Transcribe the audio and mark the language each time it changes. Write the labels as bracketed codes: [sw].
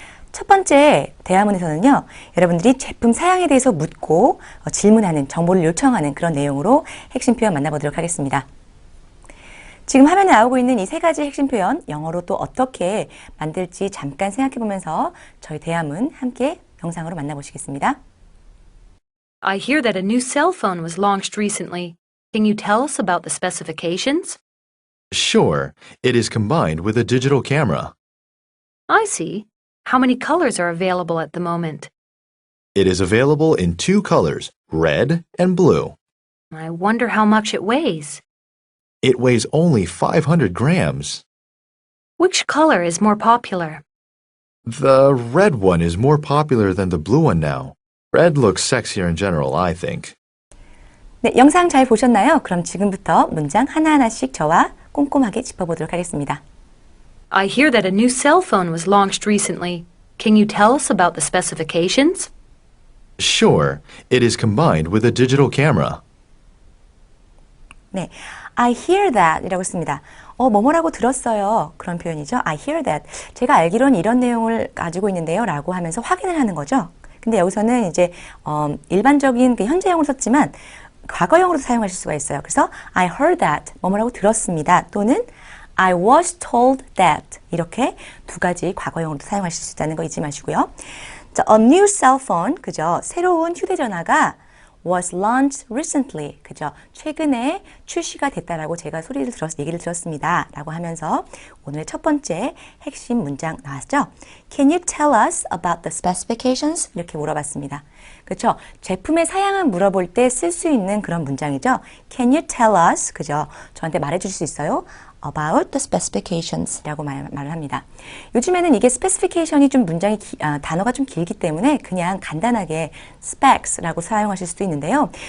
[ko] 첫 번째 대화문에서는요. 여러분들이 제품 사양에 대해서 묻고 질문하는, 정보를 요청하는 그런 내용으로 핵심 표현 만나보도록 하겠습니다. 지금 화면에 나오고 있는 이 세 가지 핵심 표현, 영어로 또 어떻게 만들지 잠깐 생각해 보면서 저희 대화문 함께 영상으로 만나보시겠습니다. [en] I hear that a new cell phone was launched recently. Can you tell us about the specifications? Sure, it is combined with a digital camera. I see. How many colors are available at the moment? It is available in two colors, red and blue. I wonder how much it weighs. It weighs only 500 grams. Which color is more popular? The red one is more popular than the blue one now. Red looks sexier in general, I think. [ko] 네, 영상 잘 보셨나요? 그럼 지금부터 문장 하나하나씩 저와 꼼꼼하게 짚어보도록 하겠습니다. [en] I hear that a new cell phone was launched recently. Can you tell us about the specifications? Sure, it is combined with a digital camera. [ko] 네, [en] I hear that [ko] 이라고 씁니다. 뭐뭐라고 들었어요. 그런 표현이죠. [en] I hear that. [ko] 제가 알기로는 이런 내용을 가지고 있는데요. 라고 하면서 확인을 하는 거죠. 근데 여기서는 이제 일반적인 그 현재형으로 썼지만 과거형으로도 사용하실 수가 있어요. 그래서 [en] I heard that, [ko] 뭐뭐라고 들었습니다. 또는 [en] I was told that [ko] 이렇게 두 가지 과거형으로도 사용하실 수 있다는 거 잊지 마시고요. 자, [en] a new cell phone, [ko] 그죠? 새로운 휴대전화가 [en] was launched recently, [ko] 그죠? 최근에 출시가 됐다라고 제가 얘기를 들었습니다. 라고 하면서 오늘의 첫 번째 핵심 문장 나왔죠? [en] Can you tell us about the specifications? [ko] 이렇게 물어봤습니다. 그렇죠? 제품의 사양을 물어볼 때 쓸 수 있는 그런 문장이죠. [en] Can you tell us? [ko] 그죠? 저한테 말해줄 수 있어요? [en] About the specifications [ko] 라고 말을 합니다. 요즘에는 이게 specification이 좀 문장이 단어가 좀 길기 때문에 그냥 간단하게 specs라고 사용하실 수도 있는데요.